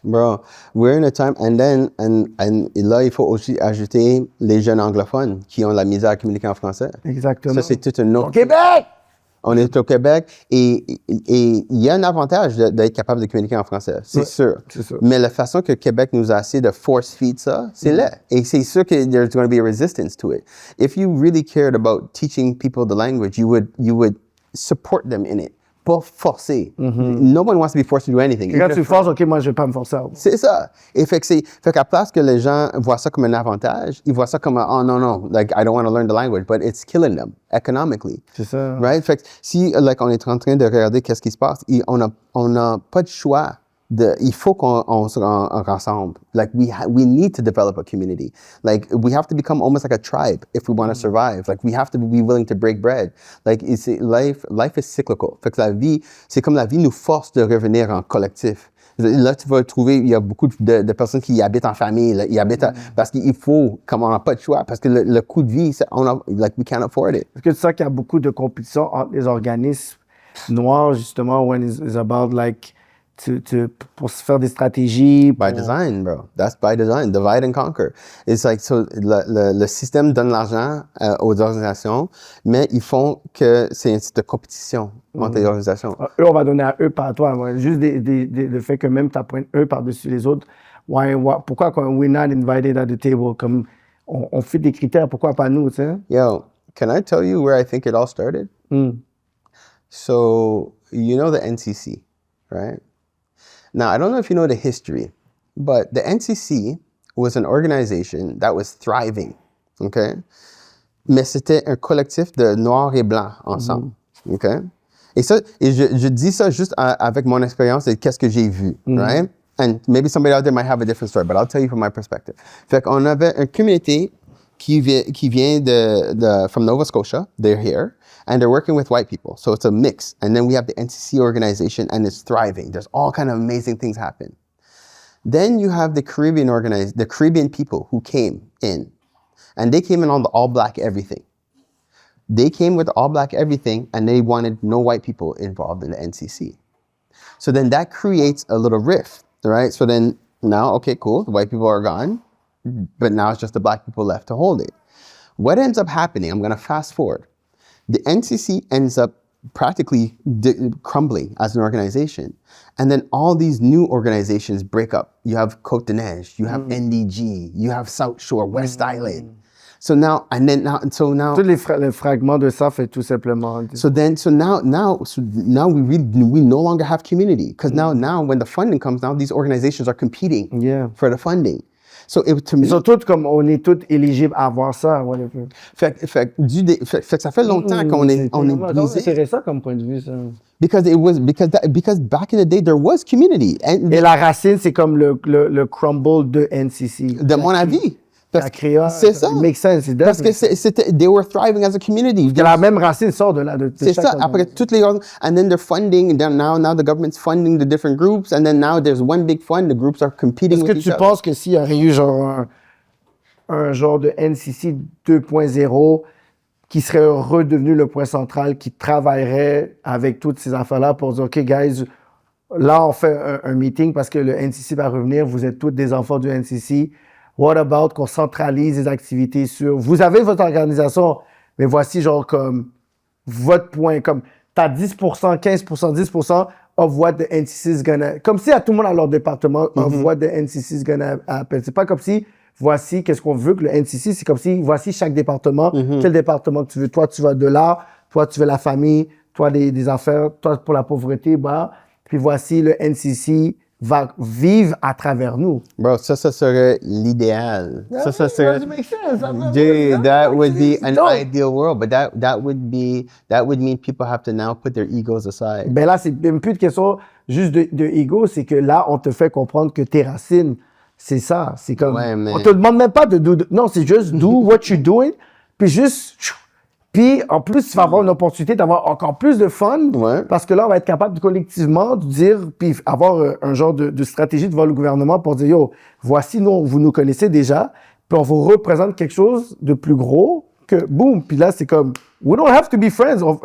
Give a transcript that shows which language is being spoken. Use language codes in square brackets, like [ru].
[en] Bro, we're in a time, and là, [fr] il faut aussi ajouter les jeunes anglophones qui ont la misère à communiquer en français. Exactement. Ça, c'est tout un autre... Au Québec! On est au Québec et il y a un avantage d'être capable de communiquer en français, c'est sûr. Mais la façon que Québec nous a essayé de force-feed ça, c'est laid. Et c'est sûr que [en] there's going to be a resistance to it. If you really cared about teaching people the language, you would support them in it. [fr] pas forcer. [en] No one wants to be forced to do anything. [fr] Quand tu forces, OK, moi, je vais pas me forcer. C'est ça. Et fait qu'à place que les gens voient ça comme un avantage, ils voient ça comme oh non, [en] like I don't want to learn the language, but it's killing them economically. [fr] C'est ça. [en] Right? [fr] Fait que si like on est en train de regarder qu'est-ce qui se passe, on a pas de choix. Il faut qu'on se rassemble. [en] Like we need to develop a community. Like we have to become almost like a tribe if we want to survive. Like we have to be willing to break bread. Like life is cyclical. [fr] Fait que la vie, c'est comme la vie nous force de revenir en collectif. Là, tu vas trouver, il y a beaucoup de personnes qui habitent en famille, là, ils habitent parce qu'il faut, comme on n'a pas de choix, parce que le coût de vie, [en] like we can't afford it. [fr] Est-ce que tu sens qu'il y a beaucoup de compétition entre les organismes noirs, justement, [en] when it's about like [fr] pour se faire des stratégies. [en] By design, bro. That's by design. Divide and conquer. It's like, so, [fr] le système donne l'argent aux organisations, mais ils font que c'est de compétition entre les organisations. Eux, on va donner à eux, pas à toi. Ouais. Juste le fait que même tu appointes eux par-dessus les autres. Pourquoi quand [en] we're not invited at the table? [fr] Comme on fait des critères, pourquoi pas nous, tu sais? [en] Yo, can I tell you where I think it all started? So, you know the NCC, right? Now, I don't know if you know the history, but the NCC was an organization that was thriving, okay? [fr] Mais c'était un collectif de noirs et blancs ensemble, okay? Et je dis ça juste avec mon expérience et qu'est-ce que j'ai vu, right? [en] And maybe somebody out there might have a different story, but I'll tell you from my perspective. [fr] Fait qu'on avait une communauté qui vient [en] from Nova Scotia. They're here. And they're working with white people. So it's a mix. And then we have the NCC organization, and it's thriving. There's all kind of amazing things happen. Then you have the Caribbean people who came in. And they came in on the all-black everything. They came with all-black everything, and they wanted no white people involved in the NCC. So then that creates a little rift, right? So then now, okay, cool, the white people are gone, but now it's just the black people left to hold it. What ends up happening, I'm going to fast forward. The NCC ends up practically crumbling as an organization. And then all these new organizations break up. You have Côte de Neige, you have NDG, you have South Shore, West Island. So now, [fr] Tous les fragments de ça fait tout simplement. [en] So now we no longer have community. Because now when the funding comes down, these organizations are competing for the funding. So to me, [fr] Ils sont tous comme, on est tous éligibles à avoir ça, whatever. Fait que ça fait longtemps qu'on est brisé. C'est intéressant comme point de vue, ça. [en] Because back in the day, there was community. [fr] Et la racine, c'est comme le crumble de NCC. De mon avis. C'est ça. [en] It makes sense. Parce que they were thriving as a community. [fr] La même racine sort de là. C'est ça. Après, toutes les [en] and then they're funding, and then now the government's funding the different groups, and then now there's one big fund, the groups are competing with each other. [fr] Est-ce que tu penses que s'il y aurait eu genre un genre de NCC 2.0 qui serait redevenu le point central, qui travaillerait avec toutes ces affaires-là pour dire, OK, guys, là, on fait un meeting parce que le NCC va revenir, vous êtes tous des enfants du NCC. [en] What about [fr] qu'on centralise les activités sur... Vous avez votre organisation, mais voici genre comme votre point, comme t'as 10%, 15%, [en] 10% of what the NCC is gonna... [fr] Comme si à tout le monde a leur département [en] of what the NCC is gonna happen. [fr] C'est pas comme si, voici qu'est-ce qu'on veut que le NCC, c'est comme si, voici chaque département, quel département que tu veux. Toi, tu vas de l'art, toi, tu veux la famille, toi, des affaires, toi, pour la pauvreté, bah, puis voici le NCC va vivre à travers nous. Bro, ça serait l'idéal. Ça serait... [en] That would be an ideal world, but that would mean people have to now put their egos aside. [fr] Ben là, c'est même plus de question juste de ego, c'est que là, on te fait comprendre que tes racines, c'est ça. C'est comme... Ouais, mais... On te demande même pas non, c'est juste [en] do what you're doing, [fr] puis juste... Puis, en plus, tu vas avoir une opportunité d'avoir encore plus de fun, parce que là, on va être capable de collectivement de dire, puis avoir un genre de stratégie devant le gouvernement pour dire, yo, voici, vous nous connaissez déjà, puis on vous représente quelque chose de plus gros que, boum, puis là, c'est comme, [en] we don't have to be friends.